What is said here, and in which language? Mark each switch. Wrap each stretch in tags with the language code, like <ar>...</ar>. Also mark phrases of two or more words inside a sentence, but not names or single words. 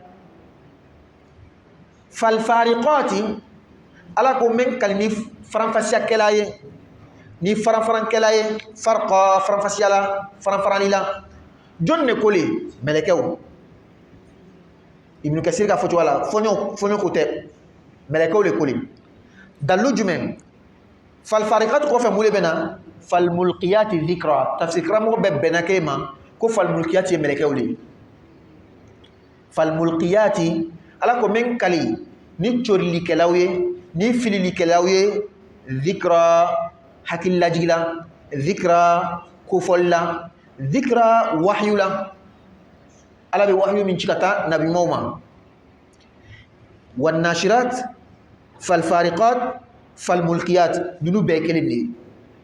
<ar>فالفارقات</ar> <bm>ala ko min kali ni faranfasiyakɛla ye ni faranfarankɛla ye farqa faranfasiya la faranfarani la jɔn de ko le mɛlɛkɛw Ibn Kathir ka fɔcogo la fɔɲɔ ko tɛ mɛlɛkɛw le ko le dalu jumɛn</bm> <ar>فالفارقات</ar> <bm>kɔfɛ mun de bɛ na</bm> <ar>فالملقيات ذكرا</ar> <bm>tafsir karamɔgɔ bɛ bɛnna kɛ ma ko</bm> <ar>فالملقيات</ar> <bm>ye mɛlɛkɛw le</bm> <ar>فالملقيات</ar> <bm>ala ko min kali ni corilikɛlaw ye ni fililikɛlaw ye dhikra hakililajigi la dhikra kofɔli la dhikra wahyu la ala bɛ wahyu min ci ka taa nabiɲumanw ma</bm> <ar>والناشرات فالفارقات فالملقيات</ar> <bm>nunu bɛɛ kelen de ye parce</bm>